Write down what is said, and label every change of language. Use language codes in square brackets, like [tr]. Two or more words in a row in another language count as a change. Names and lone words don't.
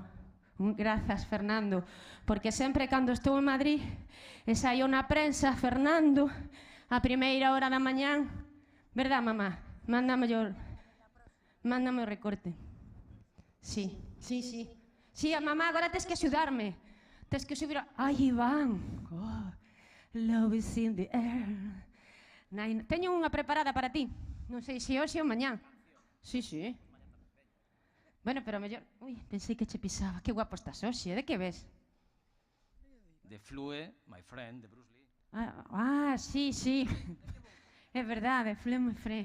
[gl] Grazas, Fernando, porque sempre cando estou en Madrid e saio na prensa, Fernando, a primeira hora da mañán, verdad, mamá? Mándame o recorte. Sí. Sí, a mamá, agora tes que axudarme. Tes que subir a... Ai, Iván. [en] Oh, love is in the air. [gl] Teño unha preparada para ti. Non sei se hoxe ou mañán. Sí. Bueno, pero mellor... Ui, pensei que che pisaba. Que guapo estás hoxe, de que ves? De Flue, My Friend, de Bruce Lee. Sí. É verdade, Flue, My Friend.